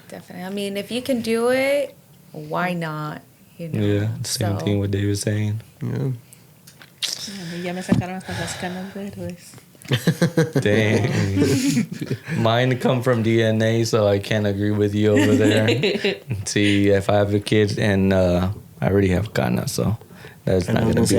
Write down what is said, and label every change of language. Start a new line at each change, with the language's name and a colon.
English: Definitely. I mean, if you can do it, why not? Yeah, same thing what Dave was saying. Yeah.
Spanish: Ya me sacaron hasta las canas verdes.
English: Dang. Mine come from DNA, so I can't agree with you over there. See, if I have a kid and I already have Kana, so that's not going to be